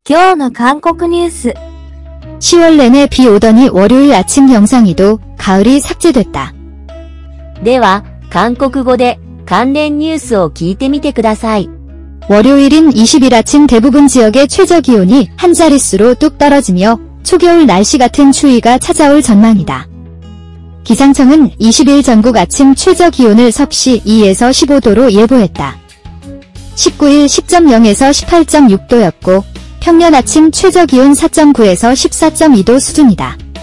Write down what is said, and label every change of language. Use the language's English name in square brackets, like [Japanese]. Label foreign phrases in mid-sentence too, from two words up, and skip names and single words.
[Japanese] 今日の韓国ニュース。 [Korean] 10월 내내 비 오더니 월요일 아침 영상에도 가을이 삭제됐다. [Japanese] では、韓国語で関連ニュースを聞いてみてください。 [Korean] 월요일인 20일 아침 대부분 지역의 최저기온이 한 자릿수로 뚝 떨어지며 초겨울 날씨 같은 추위가 찾아올 전망이다. 기상청은 20일 전국 아침 최저기온을 섭씨 2에서 15도로 예보했다. 19일 10.0에서 18.6도였고 평년 아침 최저기온 4.9에서 14.2도 수준이다.